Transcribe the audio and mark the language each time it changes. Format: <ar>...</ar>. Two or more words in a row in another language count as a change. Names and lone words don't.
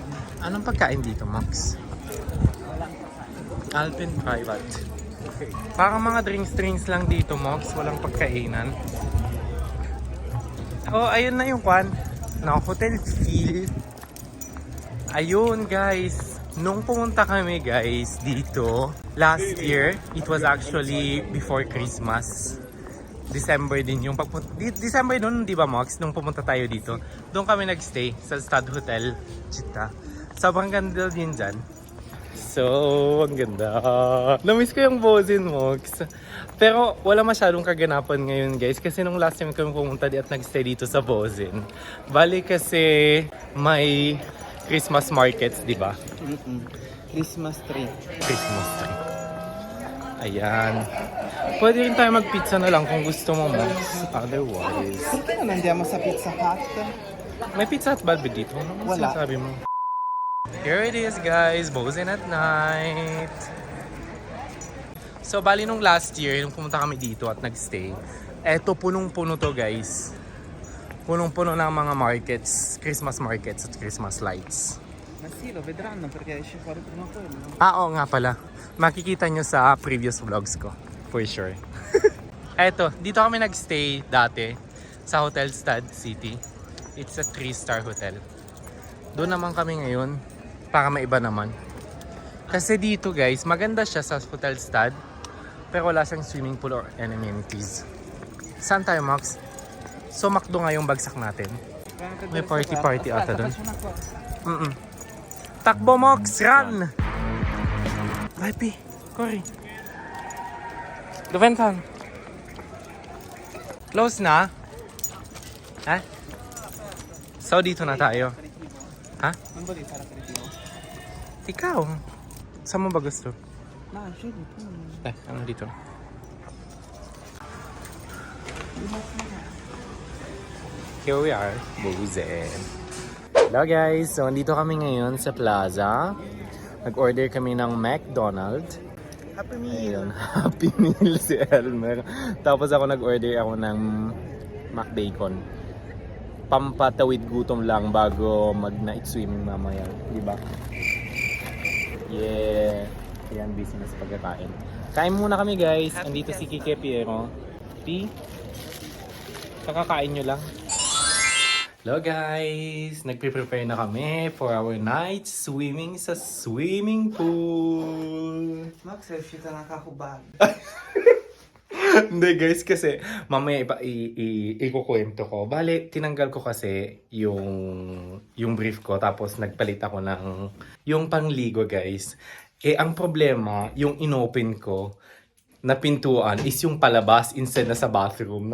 <tl>Anong pagkain dito, Max? Alpine Private. Okay. Parang mga drinks lang dito, Max. Walang pagkainan. Oh, ayun na yung kwan. Na hotel feel. Ayun, guys. Nung pumunta kami, guys, dito,</tl> <en>last year, it was actually before Christmas.</en> <tl>December din yung pagpunta. December nun, di ba, Mox? Nung pumunta tayo dito. Doon kami nagstay sa Stud Hotel, Chita. Sobrang ganda din dyan. So, ang ganda. Namiss ko yung Bozen, Mox. Pero wala masyadong kaganapan ngayon, guys. Kasi nung</tl> <en>last time</en> <tl>kami pumunta at nagstay dito sa Bozen. Bali kasi may</tl> <en>Christmas markets,</en> <tl>di ba?</tl> <en>Christmas tree. Christmas tree.</en> <tl>Ayan. Pwede rin tayo mag-pizza na lang kung gusto mo, Mox. Otherwise. Saan ka naman diyan sa Pizza Hut? May Pizza Hut ba dito? Ano Wala. sinasabi mo?</tl> <en>Here it is, guys. Bozen at night.</en> <tl>So, bali nung last year, nung pumunta kami dito at nagstay, eto punong-puno to, guys. Punong-puno ng mga markets,</tl> <en>Christmas markets</en> <tl>at</tl> <en>Christmas lights.</en> <it>Ma sì, lo vedranno perché esce fuori prima quello.</it> <tl>Oo nga pala. Makikita nyo sa</tl> <en>previous vlogs</en> <tl>ko.</tl> <en>For sure.</en> <tl>Eto, dito kami nagstay dati sa Hotel Stud City.</tl> <en>It's a 3-star hotel.</en> <tl>Doon naman kami ngayon para maiba naman. Kasi dito guys, maganda siya sa Hotel Stud pero wala siyang</tl> <en>swimming pool or amenities.</en> <tl>Saan tayo, Max? So, McDo nga yung bagsak natin. May party-party ata doon. Takbo, Max! Run! Ay, Pi. Cory. Duventan. Close na? Ha? So, dito na tayo. Ha?</tl> <it>Non volevi fare aperitivo?</it> <tl>Ikaw. Saan mo ba gusto?</tl> <it>No, scegli tu.</it> <tl>Ano dito?</tl> <en>Here we are, Buzen. Hello guys,</en> <tl>so andito kami ngayon sa plaza. Nag-order kami ng McDonald's. Happy Meal! Ayun, Happy Meal si Elmer. Tapos ako nag-order ako ng McBacon. Pampatawid gutom lang bago mag-</tl> <en>night swimming</en> <tl>mamaya, di ba? Yeah! Yan, business pagkakain. Kain muna kami guys. Andito si Kike Piero. P, kakakain nyo lang.</tl> <en>Hello guys!</en> <tl>Nagpe-prepare na kami</tl> <en>for our night swimming</en> <tl>sa</tl> <en>swimming pool.</en> <it>Max, è uscita una kakubag.</it> <tl>Hindi guys, kasi mamaya ikukwento ko. Bale, tinanggal ko kasi yung brief ko tapos nagpalit ako ng yung pangligo guys. Eh, ang problema, yung inopen ko na pintuan is yung palabas instead na sa bathroom.</tl>